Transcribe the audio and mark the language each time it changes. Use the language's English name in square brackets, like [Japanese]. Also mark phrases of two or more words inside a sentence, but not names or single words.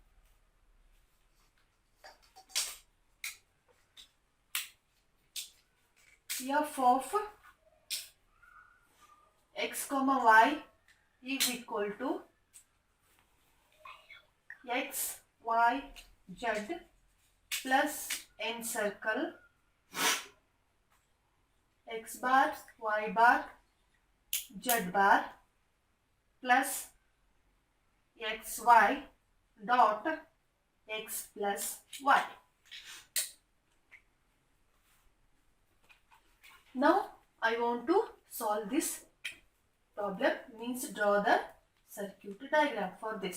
[English] F of x comma y is equal to x y z plus n circle x bar y bar z bar plus xy dot x plus y. Now I want to solve this problem, means draw the circuit diagram for this.